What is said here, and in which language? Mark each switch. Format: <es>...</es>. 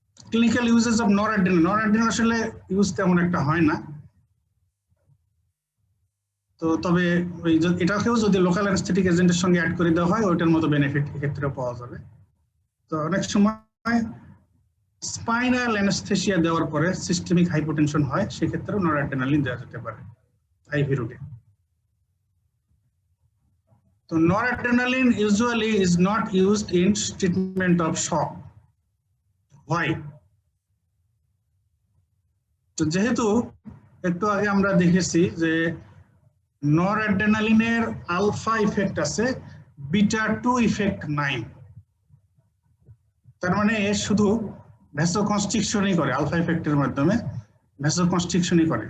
<bn>Clinical uses of noradrenaline আসলে use তেমন একটা হয় না, তো তবে ওই এটাকেও যদি লোকাল অ্যানেস্থেটিক এজেন্টের সঙ্গে অ্যাড করে দেওয়া হয়, ওইটার মতো বেনিফিট এক্ষেত্রে পাওয়া যাবে। তো অনেক সময় স্পাইনাল অ্যানেস্থেসিয়া দেওয়ার পরে সিস্টেমিক হাইপোটেনশন হয়, সেক্ষেত্রেও নরঅ্যাড্রেনালিন দেওয়া যেতে পারে আইভি রুটে।</bn> <en>তো noradrenaline usually is not used in treatment of shock. Why?</en> <bn>তো যেহেতু একটু আগে আমরা দেখেছি যে নরঅ্যাড্রেনালিনের আলফা ইফেক্ট আছে, বিটা 2 ইফেক্ট নাই। তার মানে এ শুধু ভ্যাসোকনস্ট্রিকশনই করে, আলফা ইফেক্টের মাধ্যমে ভ্যাসোকনস্ট্রিকশনই করে।</bn>